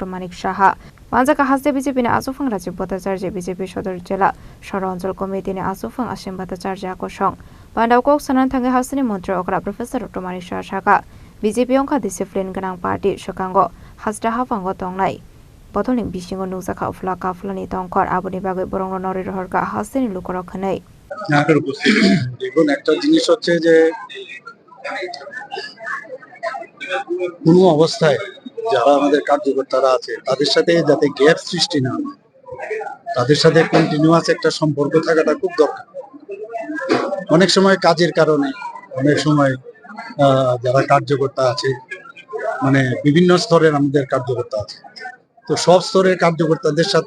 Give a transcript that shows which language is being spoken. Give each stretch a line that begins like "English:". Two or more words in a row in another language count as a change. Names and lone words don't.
Kok Borok: Manik Saha Manjaka Haste BJP ne Asufang Rajiv Bhattacharya BJP Sodor Jela Shara Anchal Committee ne Asufang Ashim Bhattacharya Kosong Panda Kok Sanan Thangai Hastini Mantri Okra Professor Dr. Manik Saha BJP Angka Discipline Ganang Party Shokango Hasta Hafango Tongnai Botolni bisingo nukjaka flaka flani tongkhor aboni bagai borongno nori rohorka hasini lukorok khanai
Bangla: দেখুন একটা জিনিস হচ্ছে যে কোনো অবস্থায় যারা আমাদের কার্যকর্তারা আছে তাদের সাথে যাতে গ্যাপ সৃষ্টি না হয় তাদের সাথে কন্টিনিউয়াস একটা সম্পর্ক থাকাটা খুব দরকার অনেক সময় কাজের কারণে অনেক সময় যারা কার্যকর্তা আছে মানে বিভিন্ন স্তরের আমাদের কার্যকর্তা আছে তো সব স্তরের কার্যকর্তাদের সাথে